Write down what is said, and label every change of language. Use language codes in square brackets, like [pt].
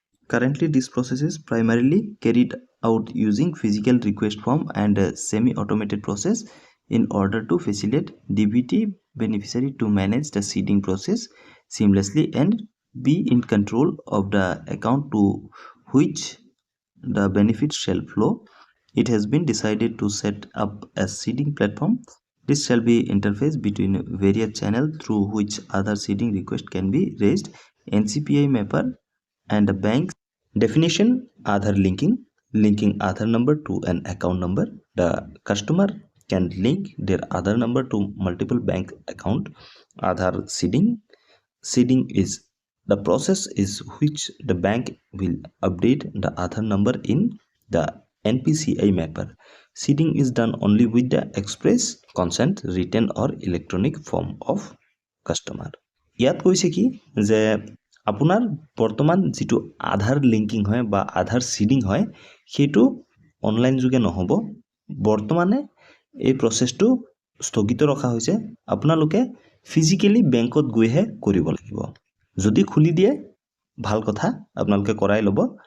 [en] Currently, this process is primarily carried out using physical request form and a semi-automated process in order to facilitate DBT beneficiary to manage the seeding process seamlessly and be in control of the account to which the benefits shall flow. It has been decided to set up a seeding platform. This shall be interface between various channels through which other seeding requests can be raised. NCPI mapper and the bank definition Aadhaar linking Aadhaar number to an account number. The customer can link their Aadhaar number to multiple bank account. Aadhaar seeding is the process is which the bank will update the Aadhaar number in the NPCI mapper. Seeding is done only with the express consent written or electronic form of customer. [as] ইয়াত কৈছে কি যে আপোনাৰ বৰ্তমান যেটো আধাৰ linking হয় বা আধাৰ seeding হয় সেইটো অনলাইন যোগে নহব বৰ্তমানে এই প্ৰসেসটো স্থগিত ৰখা হৈছে আপোনালোকে ফিজিক্যালি বেংকত গৈহে কৰিব লাগিব যদি খুলি দিয়ে ভাল কথা আপোনালোকে কৰাই লব